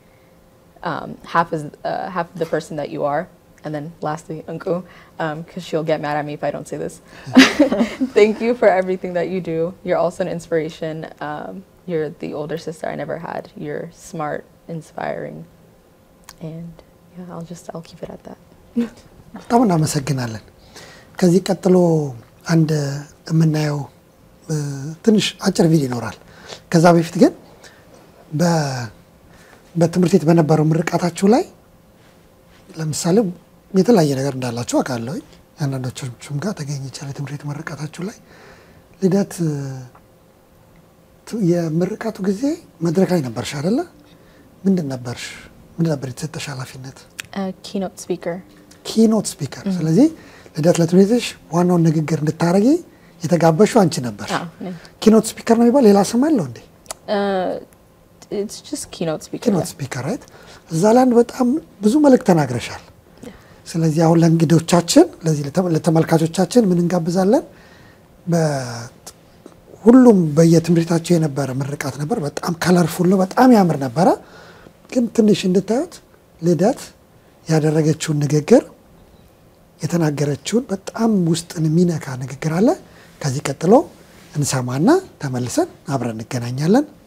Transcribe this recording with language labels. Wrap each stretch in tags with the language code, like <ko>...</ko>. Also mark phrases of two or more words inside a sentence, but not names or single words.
<en>half of the person that you are and then lastly Uncle because she'll get mad at me if I don't say this thank you for everything that you do you're also an inspiration you're the older sister I never had you're smart inspiring and yeah I'll keep it at that</en> <am>በጣም እናመሰግናለን ከዚህ ቀጥሎ አንድ የምናየው ትንሽ አጭር ቪዲዮ ይኖራል ከዛ በፊት ግን በትምህርት ቤት በነበረው ምርቃታችሁ ላይ ለምሳሌ የተለያየ ነገር እንዳላችሁ አውቃለሁ አንዳንዶቹም ጋር ተገኝቻለሁ የትምህርት ቤት ምርቃታችሁ ላይ ልደት የምርቃቱ ጊዜ መድረክ ላይ ነበርሽ አይደለ ምን ነበር የተሰጠሽ ኃላፊነት</am> <en>keynote speaker</en> <am>ስለዚህ ልደት ለትምህርትሽ ዋናው ንግግር እንድታረጊ የተጋበሽው አንቺ ነበር</am> <en>keynote speaker</en> <am>ነው የሚባል ሌላ ስም አለው እንዴ</am> <en>it's just keynote speaker</en> <am>right እዛ ላይ በጣም ብዙ መልእክት ተናግረሻል ስለዚህ አሁን ለእንግዶቻችን ለዚህ ለተመልካቾቻችን ምን እንጋብዛለን ሁሉም በየትምህርታቸው የነበረ ምርቃት ነበር በጣም ከለርፉል ነው በጣም ያምር ነበር ግን ትንሽ እንድታዩት ልደት ያደረገችው ንግግር የተናገረችውን በጣም ውስጥን የሚነካ ንግግር አለ ከዚህ ቀጥሎ እንሰማና ተመልሰን አብረን እንገናኛለን</am>